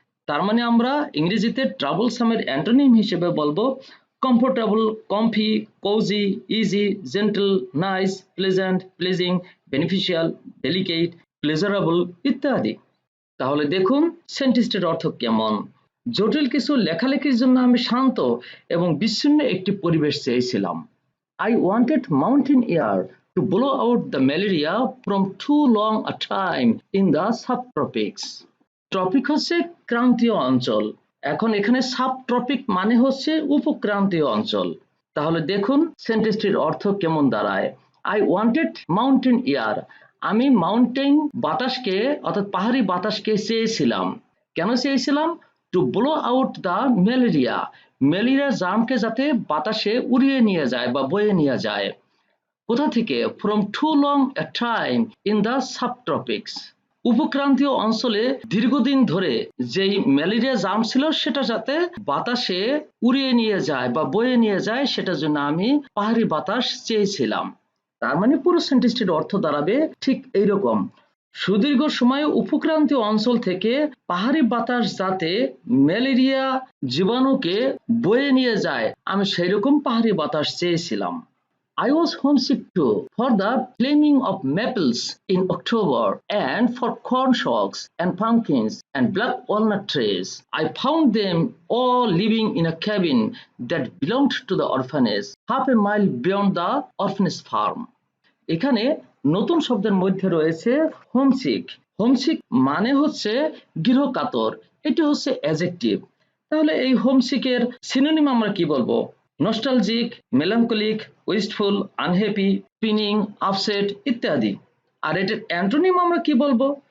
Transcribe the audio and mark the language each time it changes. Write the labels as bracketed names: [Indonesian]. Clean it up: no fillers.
[Bangla] তার মানে আমরা ইংরেজিতে ট্রাবল সামের অ্যান্টোনিম হিসেবে বলবো comfortable, comfy, cosy, easy, gentle, nice, pleasant, pleasing, beneficial, delicate, pleasurable ইত্যাদি। তাহলে দেখুন সেন্টেন্সটির অর্থ কেমন। জটিল কিছু লেখালেখির জন্য আমি শান্ত এবং বিচ্ছিন্ন একটি পরিবেশ চেয়েছিলাম। [English] I wanted mountain air to blow out the malaria from too long a time in the subtropics. [Bangla] Tropic হচ্ছে ক্রান্তীয় অঞ্চল। এখন এখানে সাবট্রপিক মানে হচ্ছে উপক্রান্তীয় অঞ্চল। তাহলে দেখুন সেন্টেন্সটির অর্থ কেমন দাঁড়ায়। [English] I wanted mountain air, [Bangla] আমি মাউন্টেন বাতাসকে অর্থাৎ পাহাড়ি বাতাসকে চেয়েছিলাম। কেন চেয়েছিলাম? [English] to blow out the malaria, [Bangla] malaria জামকে যাতে বাতাসে উড়িয়ে নিয়ে যায় বা বয়ে নিয়ে যায়। কোথা থেকে? [English] from to long a time in the subtropics, [Bangla] উপক্রান্তীয় অঞ্চলে দীর্ঘদিন ধরে যেই ম্যালেরিয়া জাম ছিল সেটা যাতে বাতাসে উড়িয়ে নিয়ে যায় বা বয়ে নিয়ে যায়, সেটার জন্য আমি পাহাড়ি বাতাস চেয়েছিলাম। তার মানে পুরো সেন্টেন্সটির অর্থ দাঁড়াবে ঠিক এইরকম। সুদীর্ঘ সময় উপক্রান্তীয় অঞ্চল থেকে পাহাড়ি বাতাস যাতে ম্যালেরিয়া জীবাণুকে বয়ে নিয়ে যায়, আমি সেই রকম পাহাড়ি বাতাস চেয়েছিলাম। [English] I was homesick too for the flaming of maples in October and for corn stalks and pumpkins and black walnut trees. I found them all living in a cabin that belonged to the orphanage, half a mile beyond the orphanage farm. [Bangla] এখানে নতুন শব্দের মধ্যে রয়েছে homesick. Homesick মানে হচ্ছে গৃহকাতর, এটি হচ্ছে adjective. তাহলে এই হোমসিকের সিনোনিম আমরা কি বলবো? নস্টালজিক, মেলাঙ্কলিক, উইস্টফুল, আনহ্যাপি, পিনিং, আপসেট ইত্যাদি। আর এটার অ্যান্টোনিম আমরা কি বলবো?